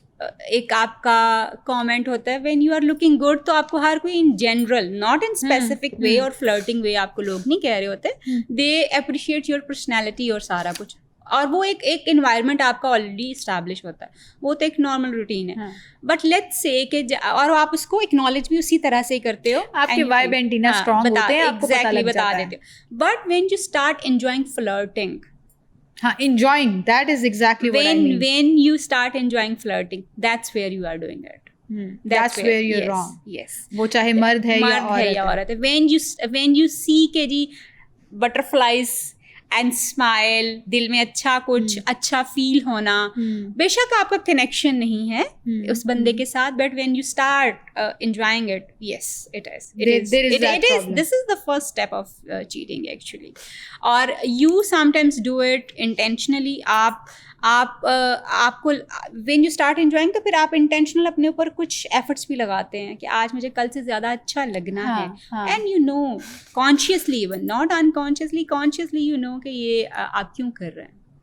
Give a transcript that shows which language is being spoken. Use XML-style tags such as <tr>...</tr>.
<ur>ایک آپ کا کامنٹ ہوتا ہے</ur> <en>when you are looking good,</en> <ur>تو آپ کو ہر کوئی in general,</ur> <en>not in specific way</en> <ur>اور فلرٹنگ وے آپ کو لوگ نہیں کہہ رہے ہوتے,</ur> <en>they appreciate your personality</en> <ur>اور سارا کچھ, اور وہ ایک انوائرمنٹ آپ کا آلریڈی اسٹیبلش ہوتا ہے, وہ تو ایک نارمل روٹین ہے.</ur> <en>but let's say</en> <ur>کہ اور آپ اس کو اکنالج بھی اسی طرح سے کرتے ہو, آپ کے وائب اینٹینا اسٹرانگ ہوتے ہیں, آپ کو پتہ لگ جاتا ہے. بتا دیتے ہو.</ur> <en>But when you start enjoying flirting, enjoying, that is exactly what I mean. When you start enjoying flirting, that's where you are doing it. That's where you're wrong. Yes.</en> <ur>وہ چاہے مرد ہے یا عورت ہے.</ur> <en>When you see</en> <ur>کہ جی</ur> <en>butterflies and smile,</en> <ur>دل میں اچھا کچھ اچھا فیل ہونا, بے شک آپ کا کنیکشن نہیں ہے اس بندے کے ساتھ, but</ur> <en>when you start enjoying it, yes, it is. This is the first step of cheating actually.</en> <ur>اور</ur> <en>you sometimes do it intentionally.</en> <ur>آپ کو</ur> <en>when you start enjoying,</en> <ur>تو پھر آپ انٹینشنل اپنے اوپر کچھ ایفرٹس بھی لگاتے ہیں کہ آج مجھے کل سے زیادہ اچھا لگنا ہے,</ur> <en>and you know consciously, even not unconsciously, consciously you know</en> <ur>کہ یہ آپ کیوں کر رہے ہیں.</ur>